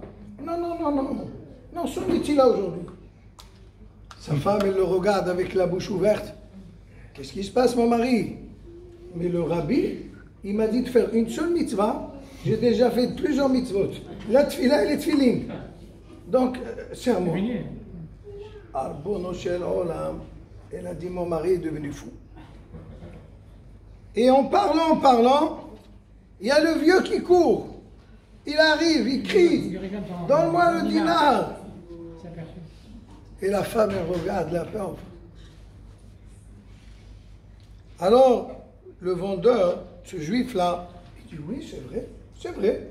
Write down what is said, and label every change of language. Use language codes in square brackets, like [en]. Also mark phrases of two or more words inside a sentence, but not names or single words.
[fr] Non, son Netila aujourd'hui. Sa femme, elle le regarde avec la bouche ouverte. Qu'est-ce qui se passe, mon mari? Mais le rabbi, il m'a dit de faire une seule mitzvah. J'ai déjà fait plusieurs mitzvot. La tefila et les tefilin. Donc, c'est à moi. [he] רבונו של עולם. [fr] Elle a dit, mon mari est devenu fou. Et en parlant, il y a le vieux qui court. Il arrive, il crie, donne-moi le dinar. Et la femme, elle regarde la pauvre. Alors, le vendeur, ce juif-là, il dit, oui, c'est vrai.